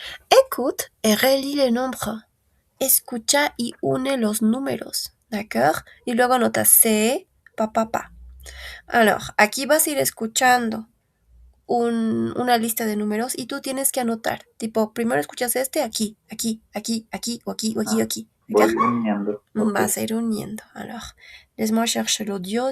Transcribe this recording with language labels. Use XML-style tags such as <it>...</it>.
<fr>Écoute et relie les nombres.</fr> <es>Escucha y une los números. ¿D'accord? Y luego anota C, pa, pa, pa. Alors, aquí vas a ir escuchando una lista de números y tú tienes que anotar. Tipo, primero escuchas este aquí, aquí, aquí, aquí, o aquí, o aquí, o Ah, aquí. voy</es> <fr>¿D'accord?</fr> <es>uniendo. Ok. Vas a ir uniendo.</es> <fr>Alors, laisse-moi chercher l'audio.</fr>